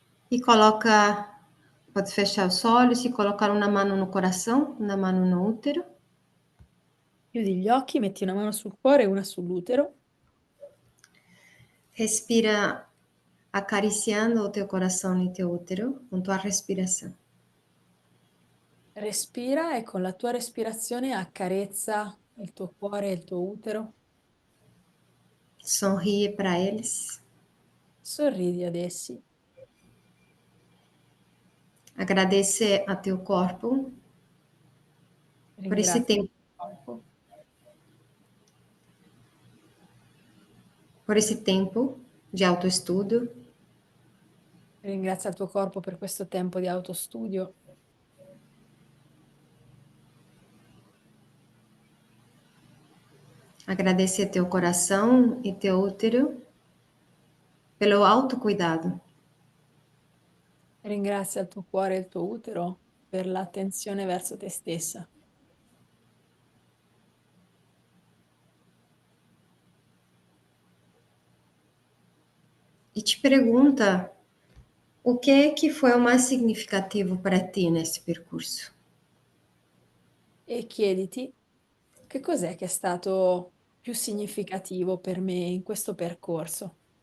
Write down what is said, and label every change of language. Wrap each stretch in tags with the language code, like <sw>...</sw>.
<pt>E coloca, pode fechar os olhos e colocar uma mão no coração, uma mão no útero.</pt> <it>Chiudi gli occhi, metti una mano sul cuore e una sull'utero.</it> <pt>Respira acariciando o teu coração e teu útero com tua respiração.</pt> <it>Respira e con la tua respirazione accarezza il tuo cuore e il tuo utero.</it> <pt>Sorrie para eles.</pt> <it>Sorridi ad essi.</it> <pt>Agradece a teu corpo por esse</pt> <it>Ringrazia</it> <pt>tempo,</pt> <it>il corpo</it> <pt>por esse tempo de autoestudo.</pt> <it>Ringrazia il tuo corpo per questo tempo di autostudio.</it> <pt>Agradecer teu coração e teu útero pelo autocuidado.</pt> <it>Ringrazia il tuo cuore e il tuo utero per l'attenzione verso te stessa.</it> <pt>E te pergunta o que foi o mais significativo para ti nesse percurso?</pt> <it>E chiediti che cos'è che è stato più significativo per me in questo percorso.</it>